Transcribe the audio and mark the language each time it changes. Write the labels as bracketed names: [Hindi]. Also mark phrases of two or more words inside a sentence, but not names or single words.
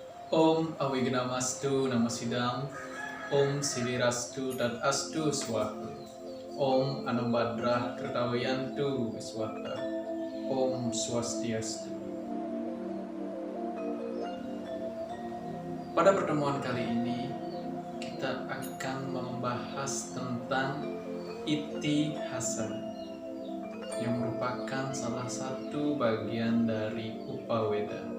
[Sanskrit] Om Awigamastu Namasidam, Om Sidirastu Tad Astu Swaha, Om Anubhadrah Kertawayantu Wiswata, Om Swastiastu. [Indonesian] Pada pertemuan kali ini, kita akan membahas tentang Itihasa, yang merupakan salah satu bagian dari Upaweda.